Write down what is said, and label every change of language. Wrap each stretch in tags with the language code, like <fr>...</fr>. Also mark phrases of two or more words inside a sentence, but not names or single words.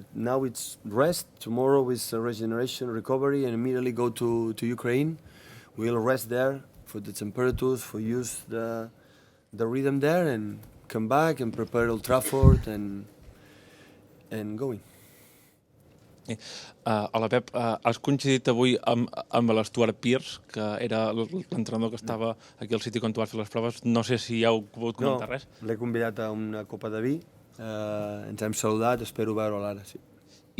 <en>Now it's rest. Tomorrow is regeneration, recovery, and immediately go to Ukraine. We'll rest there for the temperatures, for use the rhythm there, and come back and prepare Old Trafford and going.</en> <ca>Hola Pep, has coincidit avui amb l'Stuart Pearce, que era l'entrenador que estava aquí al City quan tu vas fer les proves. No sé si heu pogut comentar res. No, l'he convidat a una copa de vi, ens hem saludat, espero veure'l ara, sí.</ca>